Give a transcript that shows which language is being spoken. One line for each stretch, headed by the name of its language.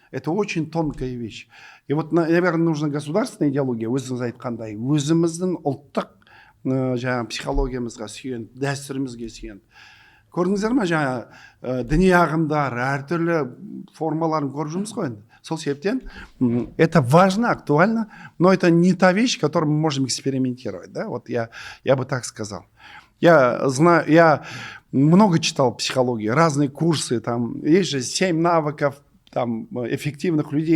Russian: Это очень тонкая вещь. И вот, наверное, нужна государственная идеология.
Kazakh: Өзіңіз айтқандай, өзіміздің ұлттық психологиямызға сүйеніп, дәстүрімізге сүйеніп. Көрдіңіздер ме, діни ағымдар, әртүрлі формаларын көріп жүрміз ғой енді. Сол себептен
Russian: это важно, актуально, но это не та вещь, которой мы можем экспериментировать. Да? Вот я бы так сказал. Я много читал психологии, разные курсы, там есть же 7 навыков там, эффективных людей.